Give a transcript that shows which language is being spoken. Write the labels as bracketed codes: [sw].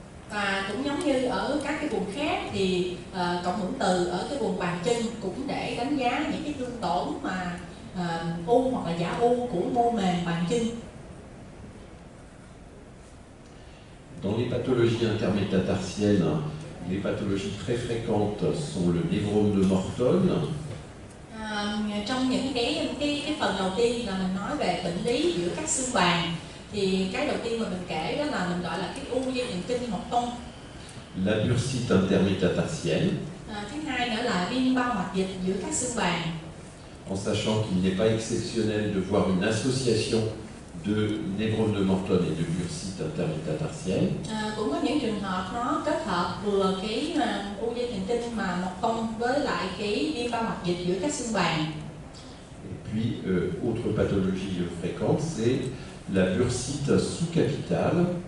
[vi] Và cũng giống như ở các cái vùng khác thì cộng hưởng từ ở cái vùng bàn chân cũng để đánh giá những cái thương tổn mà u hoặc là giả u của mô mềm bàn chân. [fr] Dans les pathologies intermétatarsiennes, les pathologies très fréquentes sont le névrome de Morton. [vi] Trong những cái phần đầu tiên là mình nói về bệnh lý giữa các xương bàn, thì cái đầu tiên mà mình kể đó là mình gọi là cái u dây thần kinh Morton. [fr] La bursite intermétatarsienne. [vi] Thứ hai nữa là viêm bao mạch dịch giữa các xương bàn. [fr] En sachant qu'il n'est pas exceptionnel de voir une association de névrome de Morton et de bursite intermétatarsienne. [vi] Cũng có những trường hợp nó kết hợp vừa cái u dây thần kinh mà Morton với lại cái viêm bao mạch dịch giữa các xương bàn. [fr] Et puis autre pathologie fréquente, c'est la bursite sous-capitale.